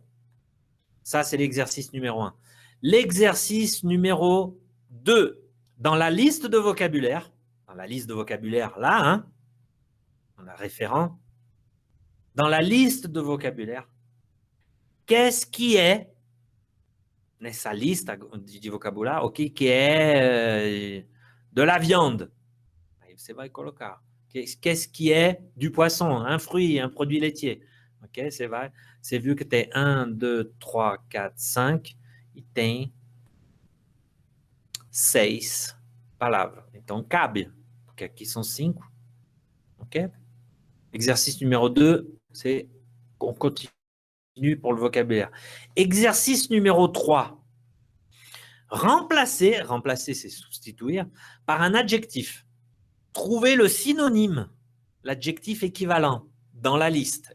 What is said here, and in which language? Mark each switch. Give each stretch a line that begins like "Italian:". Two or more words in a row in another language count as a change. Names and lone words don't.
French: Ça, c'est l'exercice numéro 1. L'exercice numéro 2, dans la liste de vocabulaire, là, hein, on a référent, dans la liste de vocabulaire, qu'est-ce qui est,
Portuguese: nessa lista de vocabulaire,
French: ok, qui est de la viande?
Portuguese: Aí você vai colocar.
French: Qu'est-ce qui est du poisson, un fruit, un produit laitier? Ok, c'est vu que tu es 1, 2, 3, 4, 5,
Portuguese: e tem 6 palavras. Então, cabe, porque aqui são 5. Ok?
French: Exercice numéro 2, c'est on continue pour le vocabulaire. Exercice numéro 3. Remplacer c'est substituer, par un adjectif. Trouver le synonyme, l'adjectif équivalent dans la liste.